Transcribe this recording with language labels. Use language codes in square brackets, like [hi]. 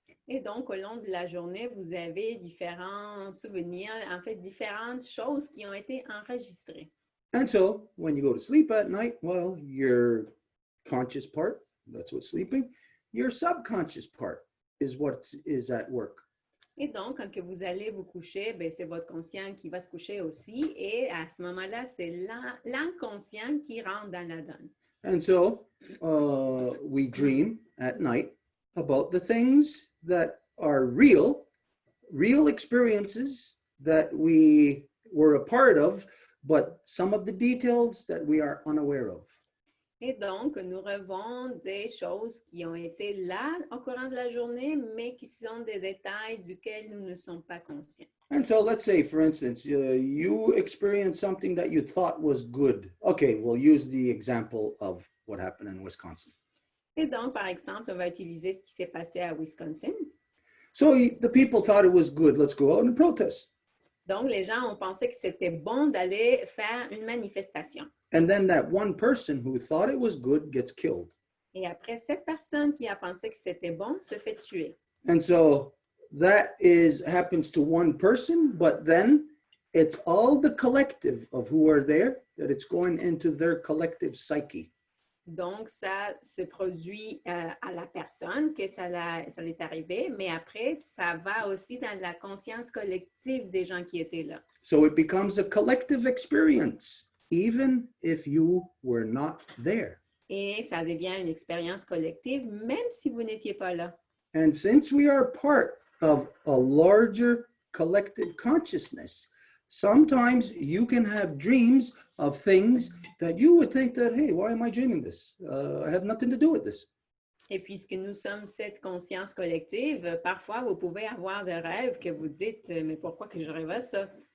[fr] Et donc, au long de la journée, vous avez différents souvenirs, en fait, différentes choses qui ont été enregistrées. [en] And so when you go to sleep at night, well, your conscious part, that's what's sleeping. Your subconscious part is what is at work. [fr] Et donc, quand que vous allez vous coucher, ben, c'est votre conscient qui va se coucher aussi. Et à ce moment-là, c'est l'inconscient qui rentre dans la donne. [en] And so we dream at night about the things that are real experiences that we were a part of, but some of the details that we are unaware of. [fr] Et donc, nous rêvons des choses qui ont été là au courant de la journée, mais qui sont des détails duquel nous ne sommes pas conscients. [en] And so let's say, for instance, you experienced something that you thought was good. Okay, we'll use the example of what happened in Wisconsin. [fr] Et donc, par exemple, on va utiliser ce qui s'est passé à Wisconsin. [en] So the people thought it was good. Let's go out and protest. [fr] Donc, les gens ont pensé que c'était bon d'aller faire une manifestation. [en] And then that one person who thought it was good gets killed. [fr] Et après, cette personne qui a pensé que c'était bon se fait tuer. [en] And so that happens to one person, but then it's all the collective of who are there that it's going into their collective psyche. [fr] Donc, ça se produit à la personne que ça l'est arrivé, mais après, ça va aussi dans la conscience collective des gens qui étaient là. [en] So it becomes a collective experience, even if you were not there. [fr] Et ça devient une expérience collective, même si vous n'étiez pas là. [en] And since we are part of a larger collective consciousness, sometimes you can have dreams of things that you would think that, hey, why am I dreaming this? I have nothing to do with this. [fr] Et puisque nous sommes cette conscience collective, parfois vous pouvez avoir des rêves que vous dites, mais pourquoi que je rêvais ça?